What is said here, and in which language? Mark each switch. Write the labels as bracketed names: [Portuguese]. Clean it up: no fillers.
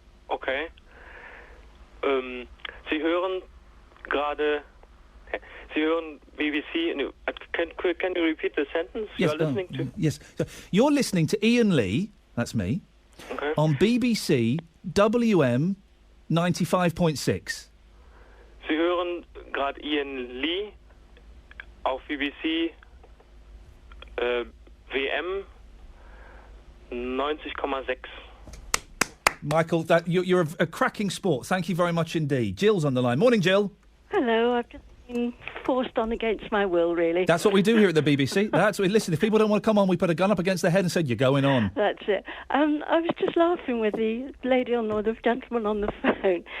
[German] Okay. Sie hören gerade. Sie hören BBC. [English] Can you repeat the sentence? Yes, you're listening to? Yes. So you're listening to Iain Lee, that's me, on BBC WM 95.6. [German] Sie hören gerade Iain Lee auf BBC WM 90,6. [English] Michael, you're a cracking sport. Thank you very much indeed. Jill's on the line. Morning, Jill. Hello, I've just been forced on against my will, really. That's what we do here at the BBC. That's what. Listen, if people don't want to come on, we put a gun up against their head and said, you're going on. That's it. I was just laughing with the lady or the gentleman on the phone.